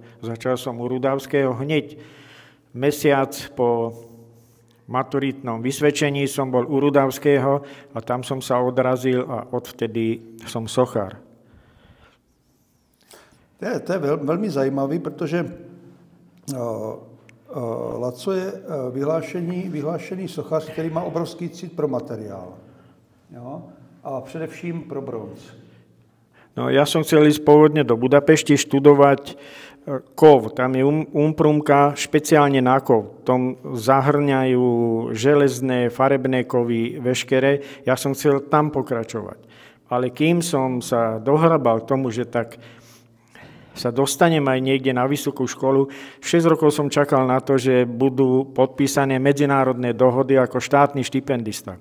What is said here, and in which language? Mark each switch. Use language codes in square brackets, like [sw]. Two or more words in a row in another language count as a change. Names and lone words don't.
[sk] Začal som u Rudavského hneď mesiac po maturitnom vysvedčení som bol u Rudavského a tam som sa odrazil a odvtedy som sochár. [cs] To je velmi zajímavý, protože Laco je vyhlášený sochař, který má obrovský cit pro materiál. Jo? A především pro bronz. No, [sk] ja som chcel ísť pôvodne do Budapešti študovať kov. Tam je umprumka špeciálne na kov. Tom zahrňajú železné, farebné kovy, veškeré. Ja som chcel tam pokračovať. Ale kým som sa dohrabal k tomu, že tak sa dostanem aj niekde na vysokú školu, 6 rokov som čakal na to, že budú podpísané medzinárodné dohody ako štátny štipendista.